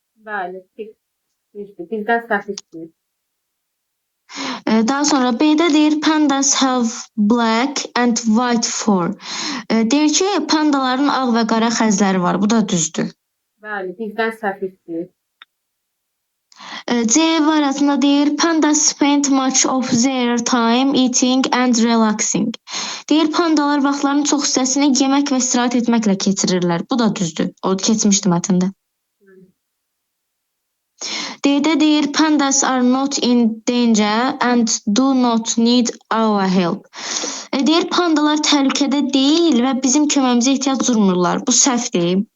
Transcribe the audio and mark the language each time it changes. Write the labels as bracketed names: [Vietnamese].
[Azerbaijani] Bəli, düzdür. Bizdən səhv istəyir. Daha sonra B'də deyir [English] pandas have black and white fur. [Azerbaijani] Deyir ki, pandaların ağ və qara xəzləri var. Bu da düzdür. Bəli, bizdən səhv istəyir. C variantında deyir [English] pandas spend much of their time eating and relaxing. [Azerbaijani] Deyir pandalar vaxtlarının çox hissəsini yemək və istirahət etməklə keçirirlər. Bu da düzdür. O keçmişdi mətndə. D'də deyir [English] pandas are not in danger and do not need our help. [Azerbaijani] Deyir pandalar təhlükədə deyil və bizim köməyimizə ehtiyac duymurlar. Bu səhvdir.